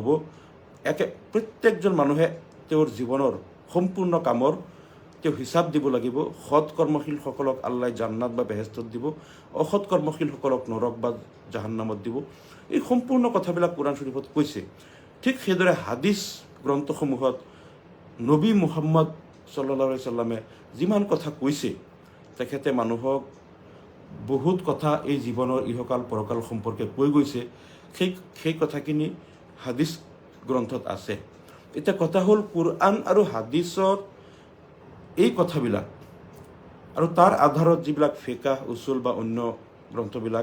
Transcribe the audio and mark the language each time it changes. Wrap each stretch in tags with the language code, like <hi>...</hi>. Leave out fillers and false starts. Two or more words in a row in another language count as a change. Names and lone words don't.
<as>প্ৰত্যেকজন মানুহে তেওঁৰ জীৱনৰ সম্পূৰ্ণ কামৰ তেওঁ হিচাপ দিব লাগিব। সৎ কৰ্মশীলসকলক আল্লাহ জান্নাত বা বেহেস্তত দিব, অসৎ কৰ্মশীলসকলক নৰক বা জাহান্নামত দিব। এই সম্পূৰ্ণ কথাবিলাক কোৰআন শৰীফত কৈছে। ঠিক সেইদৰে হাদিছ গ্ৰন্থসমূহত নবী মুহাম্মদ</as> <ar>صلى الله عليه وسلم</ar> <as>যিমান কথা কৈছে, তেখেতে মানুহক বহুত কথা এই জীৱনৰ ইহকাল পৰকাল সম্পৰ্কে কৈ গৈছে। সেই কথাখিনি হাদিছ গ্ৰন্থত আছে। এতিয়া কথা হ'ল, কোৰআন আৰু হাদিছত এই কথাবিলাক আৰু তাৰ আধাৰত যিবিলাক ফিকাহ উছুল বা অন্য গ্ৰন্থবিলাক</as>